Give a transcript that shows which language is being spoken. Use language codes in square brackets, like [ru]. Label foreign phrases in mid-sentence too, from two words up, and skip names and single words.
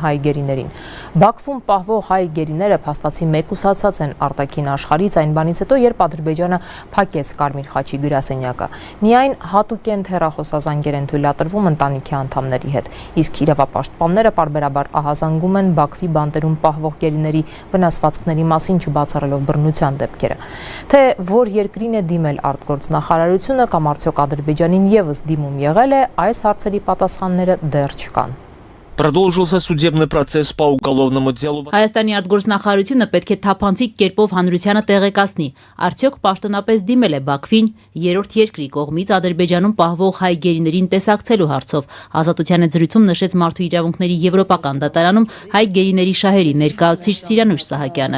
[hy] հայ գերիներին։ Բաքվում պահվող հայ գերիները փաստացի մեկուսացած են արտաքին աշխարհից այն բանից հետո, երբ Ադրբեջանը փակեց Կարմիր խաչի գրասենյակը։ Միայն հատուկենտ հեռախոսազանգեր են թույլատրվում ընտանիքի անդամների հետ, իսկ իրավապաշտպանները պարբերաբար ահազանգում են Բաքվի բանտերում պահվող գերիների վնասվածքների մասին չբացառելով բռնության դեպքերը։ Թե որ երկրին է դիմել արտգործնախարարությունը կամ արդյոք Ադրբեջանին եւս դիմում եղել է, այս հարցերի պատասխանները դեռ չկան։ [ru] Продолжился судебный процесс по уголовному делу. [hy] Հայաստանի արտգործնախարարությունը պետք է թափանցիկ կերպով հանրությանը տեղեկացնի, արդյոք պաշտոնապես դիմել է Բաքվին երրորդ երկրի կողմից Ադրբեջանում պահվող հայ գերիներին տեսակցելու հարցով։ Ազատության զրույցում նշեց Մարդու իրավունքների եվրոպական դատարանում հայ գերիների շահերի ներկայացուցիչ Սիրանուշ Սահակյանը։